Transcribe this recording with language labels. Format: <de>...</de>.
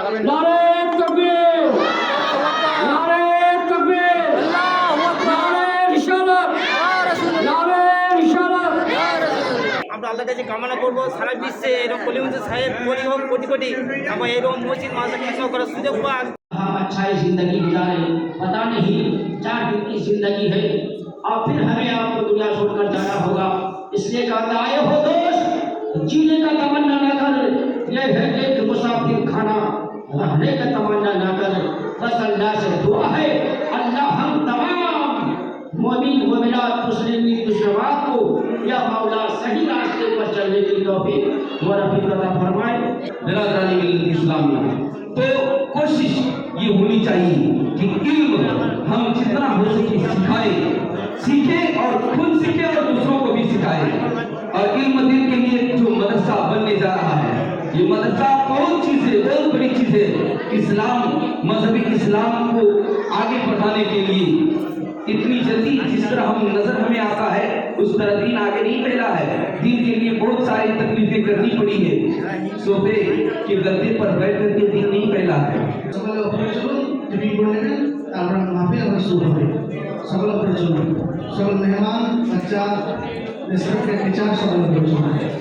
<bn>নারে তাকবীর, নারে তাকবীর, নারে রিসালাত, নারে রিসালাত। আমরা আল্লাহর কাছে কামনা করবো সারা বিশ্বে এরকম কলিমুদ্দিন সাহেব কোটি হোক কোটি কোটি এবং এরকম মসজিদ মাদ্রাসা করার সুযোগ পাক।</bn> <hi>हम अच्छाई जिंदगी गुजारे, पता नहीं 4 दिन की जिंदगी है और फिर हमें आपको दुनिया छोड़कर जाना होगा। इसलिए कहता आए हो दोस्त, जीने का तमन्ना ना कर, यह है कि मुसाफिर खाना रहने का तमन्ना ना कर। बस अल्लाह से दुआ है, अल्लाह हम तमाम मोमिन मोमिनात मुस्लिमीन मुस्लिमात को या मौला सही रास्ते पर चलने की तौफीक व रफ़ीक अता फरमाए। बिरादरानी इस्लामिया, तो कोशिश ये होनी चाहिए कि इल्म हम जितना हो सके सिखाए, सीखे और खुद सीखे और दूसरों को भी सिखाए। और इल्म दिन के लिए जो मदरसा बनने जा रहा है, ये मदरसा बहुत चीज है, बहुत बड़ी चीज है। इस्लाम, मजहबी इस्लाम को आगे बढ़ाने के लिए इतनी जल्दी जिस तरह हम नजर हमें आता है उस तरह दीन आगे नहीं फैला है। दीन के लिए बहुत सारी तकलीफें करनी पड़ी है। सोफे के गद्दे पर बैठ करके दीन नहीं फैला है।</hi> <bn>সকলে উপরে চলুন, টিভি করে নেবেন, তারপর মাহফিল আবার শুরু হবে। সকলে উপরে চলুন, সকল মেহমান, বাচ্চা, রেসপেক্টেড টিচার সকলে উপরে চলুন।</bn>